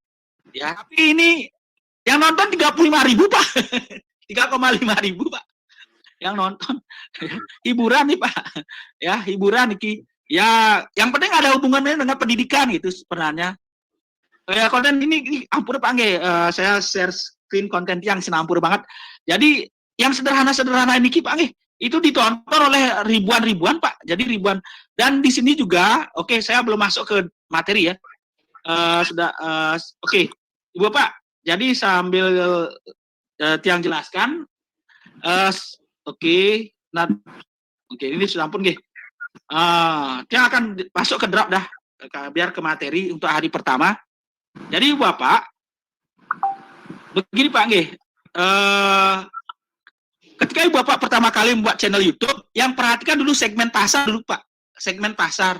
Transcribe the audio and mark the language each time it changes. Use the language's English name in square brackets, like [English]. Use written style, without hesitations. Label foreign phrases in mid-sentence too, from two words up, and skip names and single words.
[Indonesian] Ya, tapi ini yang nonton 35.000 Pak. 3,5 ribu Pak yang nonton. Hiburan nih Pak ya, hiburan nih ya, yang penting ada hubungannya dengan pendidikan gitu sebenarnya ya. Konten ini ampun Pak nggih, saya share screen konten yang sinampur banget. Jadi yang sederhana ini Pak nggih, itu ditonton oleh ribuan Pak, jadi ribuan. Dan di sini juga saya belum masuk ke materi ya, oke Ibu Bapak, jadi sambil Tiang jelaskan, ini sudah ampun nggih. Tiang akan masuk ke draft dah, biar ke materi untuk hari pertama. Jadi Bapak, begini Pak nggih, ketika Ibu Bapak pertama kali membuat channel YouTube, yang perhatikan dulu segmen pasar dulu Pak, segmen pasar.